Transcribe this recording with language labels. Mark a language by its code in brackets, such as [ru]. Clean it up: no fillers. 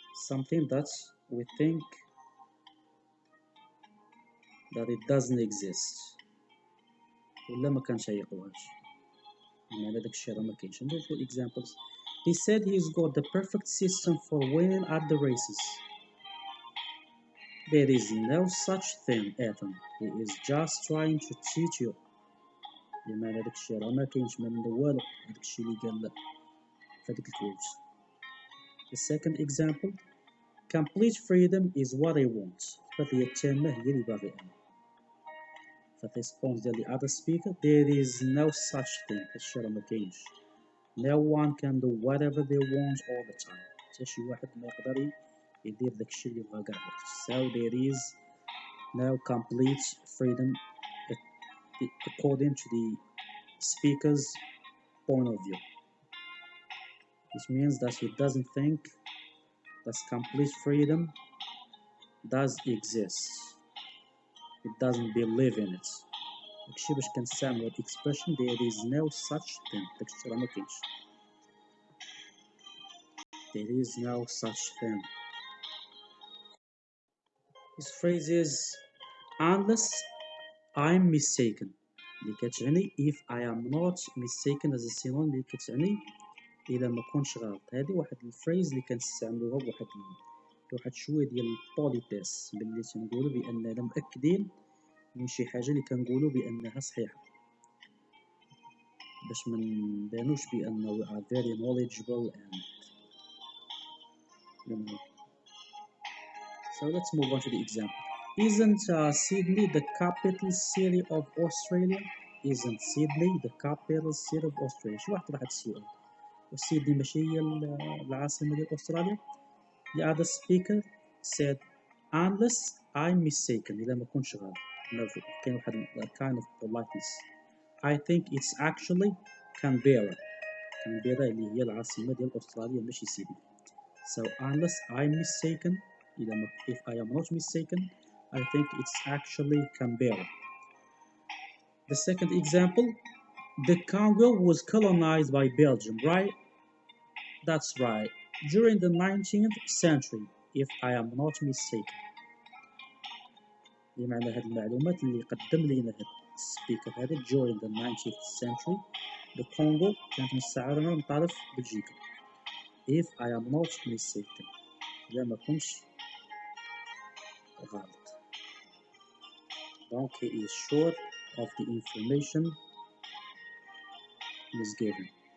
[en] Something that we think that it doesn't exist [ar] ولا ما كنشيقوهاش يعني داكشي راه ما كاينش. ندوزو [en] examples. He said he's got the perfect system for winning at the races. There is no such thing, Ethan. He is just trying to cheat you. [ar] بمعنى داكشي راه ما كاينش ما من والو داكشي اللي قال فهاديك الكويت. [en] The second example, complete freedom is what I want. [ar] فهي التامة هي اللي باغي أنا. فالريسبونس ديال [en] the other speaker, there is no such thing. [ar] هادشي راه ما كاينش. [en] No one can do whatever they want all the time. [ar] حتى شي واحد ما يقدر يدير داكشي اللي بغا كاع. [en] So there is no complete freedom according to the speaker's point of view. Which means that he doesn't think that complete freedom does exist. It doesn't believe in it. [ar] داكشي باش كنستعملو هاد [en] expression there is no such thing. [ar] داكشي راه ما كاينش. [en] There is no such thing. This phrase is unless I'm mistaken. [ar] اللي كتعني [en] if I am not mistaken as a synonym [ar] اللي كتعني إلا ما كنتش غلط. هذه واحد الفريز اللي كنستعملوها بواحد شويه ديال البوليتيس باللي تنقولوا باننا مأكدين من شي حاجه اللي كنقولوا بانها صحيحه باش ما نبانوش بان [en] we are very knowledgeable and you know. So let's move on to the example. Isn't Sydney the capital city of Australia? Isn't Sydney the capital city of Australia? [ar] شي واحد طرح هاد السؤال. وسيدني ماشي هي العاصمة ديال أستراليا؟ [en] The other speaker said unless I'm mistaken [ar] إذا ما كنتش غلط. كان واحد [en] kind of politeness. I think it's actually Canberra. [ar] Canberra اللي هي العاصمة ديال أستراليا ماشي سيدني. [en] So unless I'm mistaken, if I am not mistaken, I think it's actually Canberra. The second example, the Congo was colonized by Belgium, right? That's right. During the 19th century, if I am not mistaken. [ar] بمعنى هذه المعلومات اللي قدم لنا هذا السبيكر هذا [en] during the 19th century the Congo [ar] كانت مستعمرة من طرف بلجيكا [en] if I am not mistaken [ar] إذا ما كنتش غلط. [en] Donc he is sure of the information he is given.